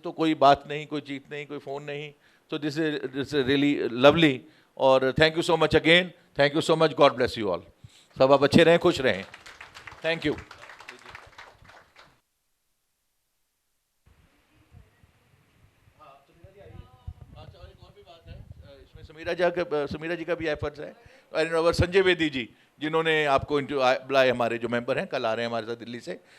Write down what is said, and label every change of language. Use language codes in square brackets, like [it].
[hi] तो कोई बात नहीं, कोई चीत नहीं, कोई phone नहीं. [en] So this is really lovely. [hi] और [en] thank you so much again. Thank you so much. God bless you all. [hi] सब आप अच्छे रहें, खुश रहें. [en] Thank you. [hi] समीरा जी का भी एफर्ट्स है. और संजय वेदी जी, जिन्होंने आपको बुलाए, हमारे जो मेंबर हैं, कल आ रहे हैं हमारे साथ दिल्ली से.